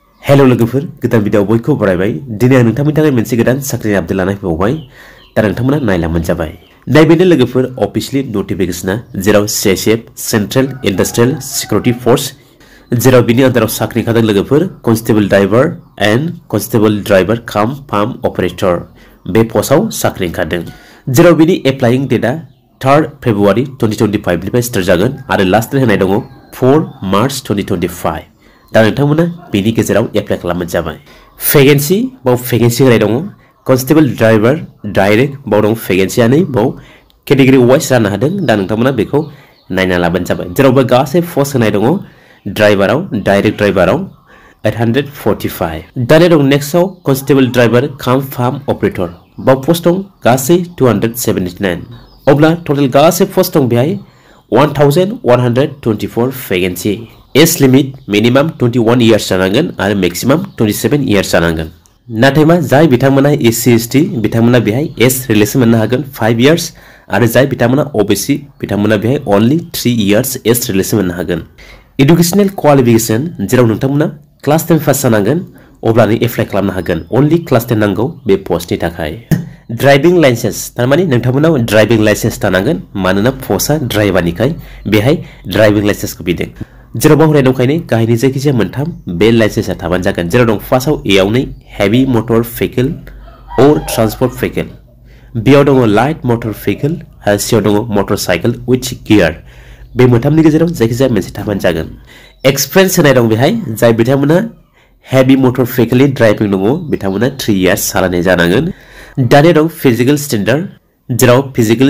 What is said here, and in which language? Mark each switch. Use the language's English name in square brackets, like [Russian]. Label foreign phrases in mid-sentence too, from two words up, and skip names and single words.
[Bodo] हेलो लोगोफोर गोदान भिडिअ बयखौ बरायबाय दिनै आं नोंथांनि थाखाय मोनसे गोदान साख्रिनि आपडेट लाना फैबावबाय दा नोंथांमोना नायलांबानो जाबाय नायबेनो लोगोफोर अफिशियली नोटिफिकेशना जेराव [English] CISF Central Industrial Security Force [Bodo] जेराव बिनि आन्दाराव साख्रि ओंखारदों लोगोफोर [English] constable driver and constable driver cum farm operator [Bodo] बे पोस्टआव साख्रि ओंखारदों जेराव बिनि [English] applying date [Bodo] 3 फेब्रुवारि 2025 निफ्राय स्टार्ट जागोन आरो [English] last date [Bodo] होनाय दङ 4 मार्च 2025 दा नोंथांमोना बेनि गेजेराव एप्लाइ खालामनो जाबाय वेकेन्सि बाव वेकेन्सि होनाय दङ [English] constable driver direct [Bodo] बाव दं वेकेन्सियानो बाव [English] category wise [Bodo] राननो हादों दा नोंथांमोना बेखौ नायना लाबानो जाबाय जेरावबो गासै पोस्ट होनाय दङ ड्राइवराव डाइरेक्ट ड्राइवराव 845 दानिया दं नेक्स्टआव [English] constable driver cum farm operator [Bodo] बाव पोस्ट दं गासै 279 अब्ला टोटल गासै पोस्ट दं बेहाय 1124 वेकेन्सि [English] age limit minimum 21 years [Bodo] जानांगोन आरो [English] maximum 27 years [Bodo] जानांगोन नाथाय मा जाय बिथांमोना [English] SC ST [Bodo] बिथांमोना बेहाय [English] age relation [Bodo] मोननो हागोन [English] 5 years [Bodo] आरो जाय बिथांमोना ओबीसी बिथांमोना बेहाय [English] only 3 years age relation [Bodo] मोननो हागोन [English] educational qualification [Bodo] जेराव नोंथांमोना [English] class 10 pass [Bodo] जानांगोन अब्लानो एप्लाइ खालामनो हागोन [English] only class 10 [Bodo] नांगौ बे पोस्टनि थाखाय [English] driving license [Bodo] तारमाने नोंथांमोनाव [English] driving license [Bodo] थानांगोन मानोना पोस्टआ ड्राइभारनिखाय बेहाय ड्राइविंग लाइसेंसखौ बिदों जेराव बावराय दंखायनो गाहायनि जायखिजाया मोनथाम बे लाइसेंसआ थाबानो जागोन जेराव दं फार्स्टआव एआवनो [English] heavy motor vehicle and transport vehicle [Bodo] बेयाव दङ [English] light motor vehicle [Bodo] आरो सियाव दङ [English] motorcycle with gear [Bodo] बे मोनथामनि गेजेराव जायखिजाया मोनसे थाबानो जागोन एक्सपिरियेन्स होनाय दं बेहाय जाय बिथांमोना [English] heavy motor [Bodo] भेहिकलनि ड्राइभिं दङ बिथांमोना [English] 3 years [Bodo] सालायनाय जानांगोन दानिया दं [English] physical standard [Bodo] जेराव फिजिकल